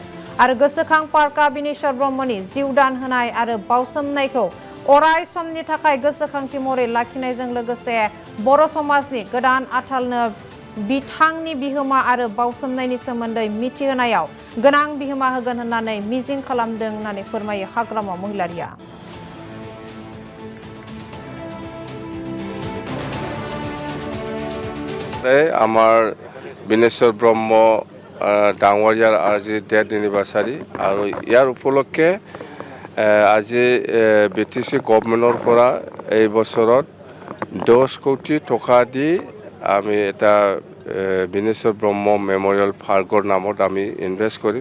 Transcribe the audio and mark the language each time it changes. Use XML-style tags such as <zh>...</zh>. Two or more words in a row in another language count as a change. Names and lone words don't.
<brx>आरो गोसोखां पार्कआ बिनेश्वर ब्रह्मनि जिउ दान होनाय आरो बावसोमनायखौ अराय समनि थाखाय गोसोखांथि महरै लाखिनायजों लोगोसे बर' समाजनि गोदान आथालनो बिथांनि बिहोमा आरो बावसोमनायनि सोमोन्दै मिथिहोनायाव गोनां बिहोमा होगोन होननानै मिजिं खालामदों होननानै फोरमायो हाग्रामा महिलारिया।</brx> <as>আমার বিনেশ্বৰ ব্ৰহ্ম ডাঙৰীয়াৰ আজি ডেথ এনিভাৰ্চাৰী আৰু ইয়াৰ উপলক্ষে আজি বিটিসি গভৰ্ণমেণ্টৰ পৰা এই বছৰত 10 কোটি টকা দি আমি এটা বিনেশ্বৰ ব্ৰহ্ম মেমৰিয়েল পাৰ্কৰ নামত আমি ইনভেষ্ট কৰিম।</as>